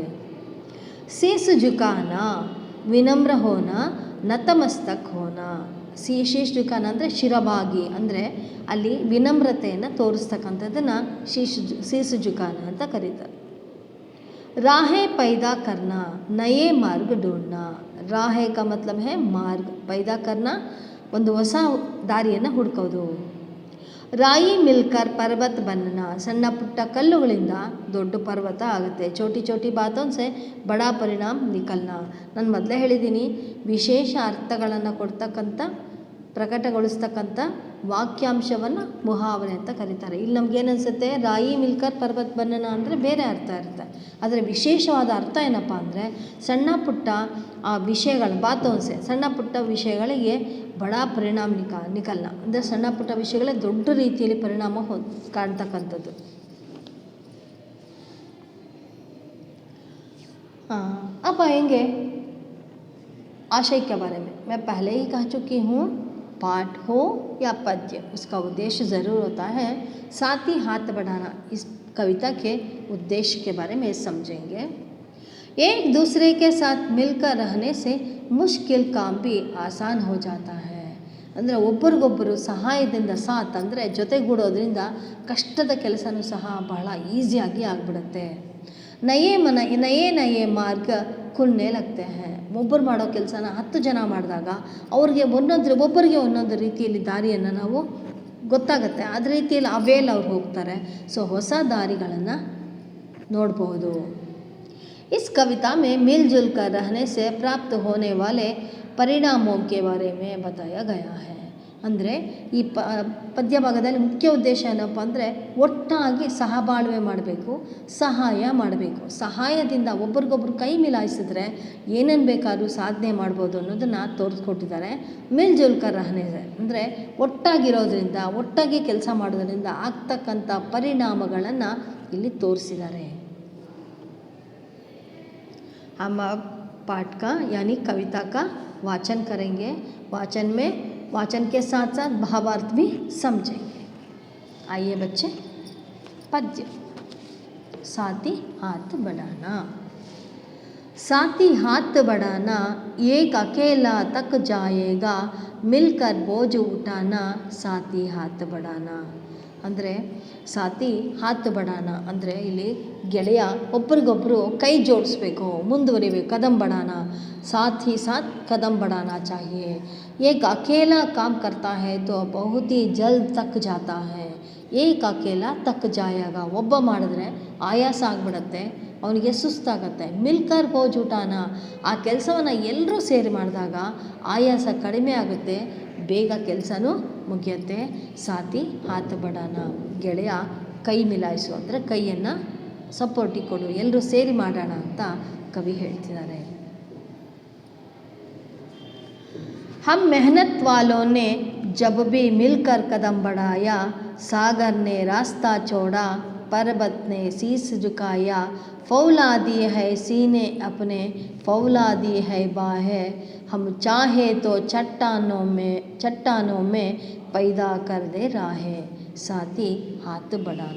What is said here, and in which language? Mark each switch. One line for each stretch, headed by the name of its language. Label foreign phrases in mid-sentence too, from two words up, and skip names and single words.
Hindi: शीश झुकाना, विनम्र होना, नतमस्तक होना. शीश झुकाना
Kannada: ಅಂದರೆ ಶಿರಬಾಗಿ, ಅಂದರೆ ಅಲ್ಲಿ ವಿನಮ್ರತೆಯನ್ನು ತೋರಿಸ್ತಕ್ಕಂಥದ್ದನ್ನು
Hindi: शीश झुकाना
Kannada: ಅಂತ ಕರೀತಾರೆ.
Hindi: राहें पैदा करना, नए मार्ग ढूंढना. राहे का मतलब है मार्ग, पैदा करना
Kannada: ಒಂದು ಹೊಸ ದಾರಿಯನ್ನು ಹುಡುಕೋದು.
Hindi: राई मिलकर पर्वत बनना,
Kannada: ಸಣ್ಣ ಪುಟ್ಟ ಕಲ್ಲುಗಳಿಂದ ದೊಡ್ಡ ಪರ್ವತ ಆಗುತ್ತೆ.
Hindi: छोटी छोटी बातों से बड़ा परिणाम निकलना.
Kannada: ನಾನು ಮೊದಲೇ ಹೇಳಿದ್ದೀನಿ, ವಿಶೇಷ ಅರ್ಥಗಳನ್ನು ಕೊಡ್ತಕ್ಕಂಥ, ಪ್ರಕಟಗೊಳಿಸ್ತಕ್ಕಂಥ ವಾಕ್ಯಾಂಶವನ್ನು ಮುಹಾವರೆ ಅಂತ ಕರೀತಾರೆ. ಇಲ್ಲಿ ನಮಗೇನಿಸುತ್ತೆ,
Hindi: राई मिलकर पर्वत बनना
Kannada: ಅಂದರೆ ಬೇರೆ ಅರ್ಥ ಇರುತ್ತೆ. ಆದರೆ ವಿಶೇಷವಾದ ಅರ್ಥ ಏನಪ್ಪ ಅಂದರೆ, ಸಣ್ಣ ಪುಟ್ಟ ಆ ವಿಷಯಗಳು, ಬಾತೋನ್ಸೆ ಸಣ್ಣ ಪುಟ್ಟ ವಿಷಯಗಳಿಗೆ
Hindi: बड़ा परिणाम निकलना
Kannada: ಅಂದರೆ ಸಣ್ಣ ಪುಟ್ಟ ವಿಷಯಗಳೇ ದೊಡ್ಡ ರೀತಿಯಲ್ಲಿ ಪರಿಣಾಮ ಕಾಣ್ತಕ್ಕಂಥದ್ದು.
Hindi: अब आएंगे आशय के बारे में. मैं पहले ही कह चुकी हूँ, पाठ हो या पद्य, उसका उद्देश्य ज़रूर होता है. साथ ही हाथ बढ़ाना, इस कविता के उद्देश्य के बारे में समझेंगे. एक दूसरे के साथ मिलकर रहने से मुश्किल काम भी आसान हो जाता है.
Kannada: ಅಂದರೆ ಒಬ್ಬರಿಗೊಬ್ಬರು ಸಹಾಯದಿಂದ, ಸಾಥ್ ಅಂದರೆ ಜೊತೆಗೂಡೋದ್ರಿಂದ ಕಷ್ಟದ ಕೆಲಸನೂ ಸಹ ಬಹಳ ಈಸಿಯಾಗಿ ಆಗಿಬಿಡುತ್ತೆ.
Hindi: नए मार्ग खुलने लगते हैं.
Kannada: ಒಬ್ಬರು ಮಾಡೋ ಕೆಲಸನ 10 ಜನ ಮಾಡಿದಾಗ ಅವ್ರಿಗೆ ಒಬ್ಬರಿಗೆ ಒಂದೊಂದು ರೀತಿಯಲ್ಲಿ ದಾರಿಯನ್ನು ನಾವು ಗೊತ್ತಾಗುತ್ತೆ. ಅದೇ ರೀತಿಯಲ್ಲಿ ಅವೇಲ್ ಅವ್ರು ಹೋಗ್ತಾರೆ. ಸೊ ಹೊಸ ದಾರಿಗಳನ್ನು ನೋಡ್ಬೋದು.
Hindi: इस कविता में मिलजुल कर रहने से प्राप्त होने वाले परिणामों के बारे में बताया गया है.
Kannada: ಅಂದರೆ ಈ ಪದ್ಯ ಭಾಗದಲ್ಲಿ ಮುಖ್ಯ ಉದ್ದೇಶ ಏನಪ್ಪ ಅಂದರೆ, ಒಟ್ಟಾಗಿ ಸಹಬಾಳ್ವೆ ಮಾಡಬೇಕು, ಸಹಾಯ ಮಾಡಬೇಕು. ಸಹಾಯದಿಂದ ಒಬ್ರಿಗೊಬ್ರು ಕೈ ಮಿಲಾಯಿಸಿದ್ರೆ ಏನೇನು ಬೇಕಾದ್ರೂ ಸಾಧನೆ ಮಾಡ್ಬೋದು ಅನ್ನೋದನ್ನು ತೋರಿಸ್ಕೊಟ್ಟಿದ್ದಾರೆ.
Hindi: मिलजुलकर रहने
Kannada: ಅಂದರೆ ಒಟ್ಟಾಗಿರೋದ್ರಿಂದ, ಒಟ್ಟಾಗಿ ಕೆಲಸ ಮಾಡೋದ್ರಿಂದ ಆಗ್ತಕ್ಕಂಥ ಪರಿಣಾಮಗಳನ್ನು ಇಲ್ಲಿ ತೋರಿಸಿದ್ದಾರೆ.
Hindi: हम अब पाठ का यानी कविता का वाचन करेंगे. वाचन के साथ साथ भावार्थ भी समझेंगे. आइए बच्चे, पद्य. साथी हाथ बढ़ाना. साथी हाथ बढ़ाना, एक अकेला तक जाएगा, मिलकर बोझ उठाना, साथी हाथ बढ़ाना.
Kannada: ಅಂದರೆ
Hindi: साथी हाथ बढ़ाना
Kannada: ಅಂದರೆ ಇಲ್ಲಿ ಗೆಳೆಯ ಒಬ್ರಿಗೊಬ್ಬರು ಕೈ ಜೋಡಿಸ್ಬೇಕು, ಮುಂದುವರಿಬೇಕು.
Hindi: कदम बढ़ाना, साथ ही साथ कदम बढ़ाना चाहिए. एक अकेला काम करता है तो बहुत ही जल्द तक जाता है. एक अकेला तक जाएगा,
Kannada: ಒಬ್ಬ ಮಾಡಿದ್ರೆ ಆಯಾಸ ಆಗಿಬಿಡುತ್ತೆ, ಅವನಿಗೆ ಸುಸ್ತಾಗತ್ತೆ.
Hindi: मिलकर बोझ उठाना,
Kannada: ಆ ಕೆಲಸವನ್ನು ಎಲ್ಲರೂ ಸೇರಿ ಮಾಡಿದಾಗ ಆಯಾಸ ಕಡಿಮೆ ಆಗುತ್ತೆ, ಬೇಗ ಕೆಲಸನೂ ಮುಗಿಯುತ್ತೆ.
Hindi: साथी हाथ बढ़ाना,
Kannada: ಗೆಳೆಯ ಕೈ ಮಿಲಾಯಿಸು ಅಂದರೆ ಕೈಯನ್ನು ಸಪೋರ್ಟಿಗೆ ಕೊಡು, ಎಲ್ಲರೂ ಸೇರಿ ಮಾಡೋಣ ಅಂತ ಕವಿ ಹೇಳ್ತಿದ್ದಾರೆ.
Hindi: हम मेहनत वालों ने जब भी मिलकर कदम बढ़ाया, सागर ने रास्ता छोड़ा, पर्वत ने शीश झुकाया, फौलादी है सीने अपने, फौलादी है बाहें, हम चाहे तो चट्टानों में पैदा कर दे राहें, साथी हाथ बढ़ाना.